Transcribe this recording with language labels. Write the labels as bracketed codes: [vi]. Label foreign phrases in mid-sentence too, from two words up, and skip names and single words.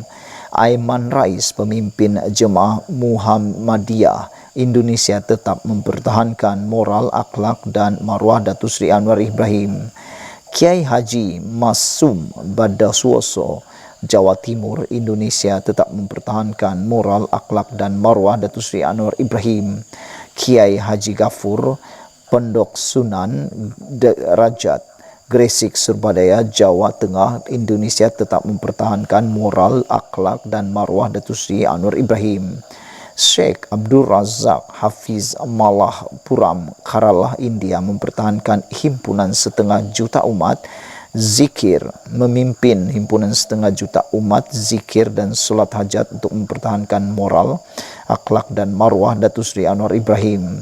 [ms] Aiman Rais, pemimpin Jemaah Muhammadiyah Indonesia, tetap mempertahankan moral, akhlak dan maruah Datuk Seri Anwar Ibrahim. Kiai Haji Masum Badasuoso, Jawa Timur, Indonesia, tetap mempertahankan moral, akhlak dan maruah Datuk Seri Anwar Ibrahim. Kiai Haji Gafur, Pondok Sunan Derajat, Gresik, Surbadaya, Jawa Tengah, Indonesia, tetap mempertahankan moral, akhlak dan maruah Datuk Seri Anwar Ibrahim. Sheikh Abdul Razak Hafiz Malah Puram, Kerala, India mempertahankan himpunan setengah juta umat zikir, memimpin himpunan setengah juta umat zikir dan solat hajat untuk mempertahankan moral, akhlak dan marwah Datuk Seri Anwar Ibrahim.